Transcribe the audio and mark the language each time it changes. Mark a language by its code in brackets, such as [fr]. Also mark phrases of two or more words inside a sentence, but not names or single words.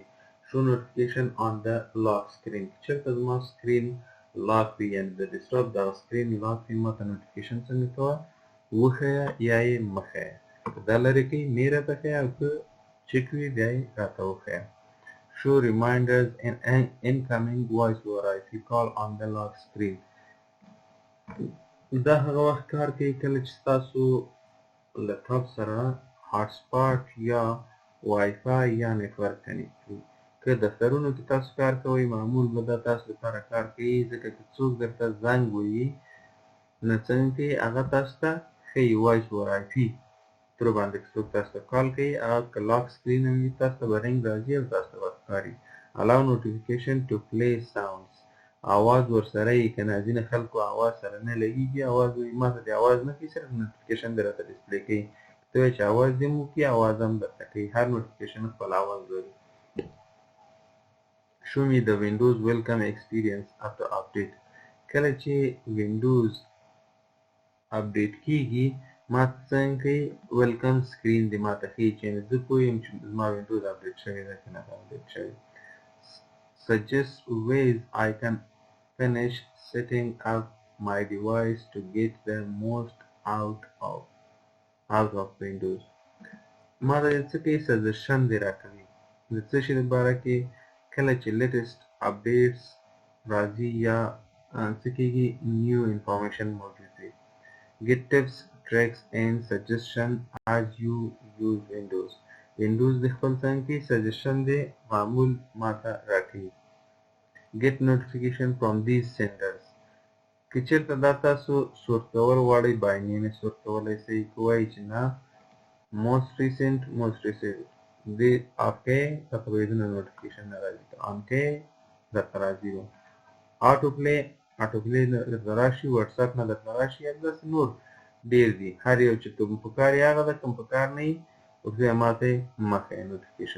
[en] show notification on the lock screen. [ps] چېرته زما سکرین لاک وي، یعنې د ډیسکټاپ دغه سکرین لاک وي، ما ته نوټیفیکیشن څنګه کوه وښیه یا یې مه ښیه. که دا لرې کوئ نه یې راته ښیه، او که چیک وي بیا یې راته وښیه. [en] show reminders on incoming voice over IP call on the lock screen. [ps] دا هغه وخت کار کوي کله چې ستاسو لپټاپ سره هاټ سپاټ یا وای فای یا نیټورک کنیکټ وي. که دفترونو کې تاسو کار کوئ معمول به دا تاسو لپاره کار کوي، ځکه که څوک درته زنګ ووهي نو څنګه کوي هغه تاسو ته ښیي [en] voice over IP [ps] تر باندې. که څوک تاسو ته کال کوي هغه که لاک سکرین هم وي تاسو ته به رنګ راځي او تاسو ته به ښکاري. [en] allow notification to play sounds. [ps] आवाज ورسره یې که نه ځینې خلکو آواز سره نه لګېږي، آواز وایي ما ته دې آواز نه کوي، صرف نوټیفیکیشن دې راته ډسپلې کوي. ته وایې چې آواز دې هم وکړي آواز هم درته کوي. هر نوټیفیکیشن خپل آواز لري. [en] show me the windows welcome experience after update. [ps] کله چې وینډوز اپډیټ کېږي ما ته څنګه کوي [en] welcome screen [ps] دې ما ته ښیي، چې زه پوه یم چې زما وینډوز اپډیټ شوی ده که نه ده اپډیټ شوی. [en] suggest ways I can finish setting up my device to get the most out of Windows. [ps] ما ته څه کوي سجیشن دې راکوي د څه شي لپاره کې کله چې [en] latest updates [ps] راځي یا څه کېږي [en] new information [ps] موجود وي. [en] get tips tricks and suggestion as you use Windows. [ps] Windows د خپل څنګه کې سجیشن دی معمول ما ته راکوي. [en] get notification from these senders. [ps] که چېرته دا تاسو سورت کول غواړئ [en] by name [ps] یې سورت کولی شئ. که وایي چې نه [en] most recent [ps] دې آف کړئ درته به هېڅ نوټیفیکیشن نه راځي. که آن کړئ درته راځي. آټو پلی درته راشي، وټساپ نه درته راشي، یا داسې نور ډېر دي. هر یو چې کوم په کار یې هغه ده، کوم په کار نه وي بیا ما ته یې مه ښیه نوټیفیکیشن.